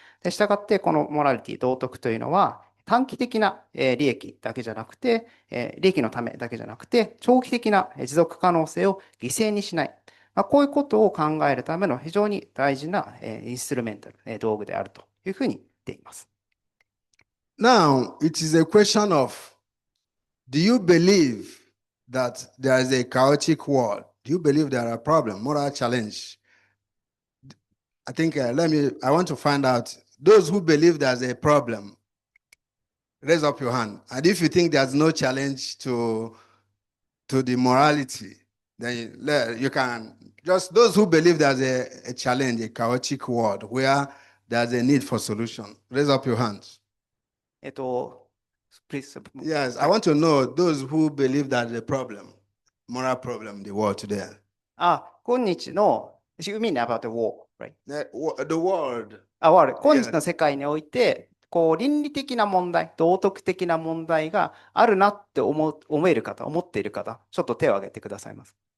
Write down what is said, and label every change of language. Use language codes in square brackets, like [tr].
[ja] で、したがって、このモラリティ、道徳というのは、短期的な利益だけじゃなくて、利益のためだけじゃなくて、長期的な持続可能性を犠牲にしない。こういうことを考えるための非常に大事なインストゥルメンタル、道具であるというふうに言っています。 [en] Now, it is a question of, do you believe that there is a chaotic world? Do you believe there are problems, moral challenge? I think, I want to find out, those who believe there's a problem, raise up your hand. And if you think there's no challenge to the morality, then you can, just those who believe there's a challenge, a chaotic world, where there's a need for solution, raise up your hands. Please. Yes, I want to know those who believe there's a problem, moral problem in the world today. [ja] 今日の、 [en] you mean about the war, right? The world. [ja] 今日の世界において、倫理的な問題、道徳的な問題があるなって思える方、思っている方、ちょっと手を挙げてくださいます。